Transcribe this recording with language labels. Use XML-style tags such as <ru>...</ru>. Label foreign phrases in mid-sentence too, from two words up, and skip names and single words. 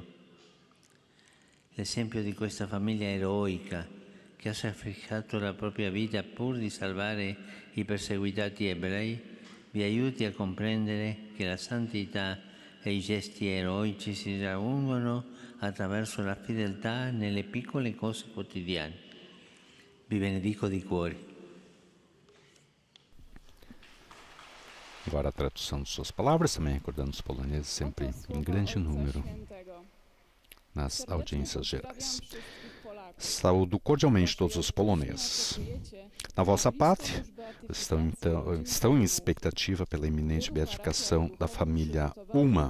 <it>L'esempio di questa famiglia eroica che ha sacrificato la propria vita pur di salvare i perseguitati ebrei vi aiuti a comprendere che la santità e i gesti eroici si raggiungono attraverso la fedeltà nelle piccole cose quotidiane. Vi benedico di cuore.</it> <pt>Agora a tradução de suas palavras, também recordando os poloneses sempre em grande número nas audiências gerais. Saúdo cordialmente todos os poloneses. Na vossa pátria, estão em expectativa pela iminente beatificação da família Ulma.</pt>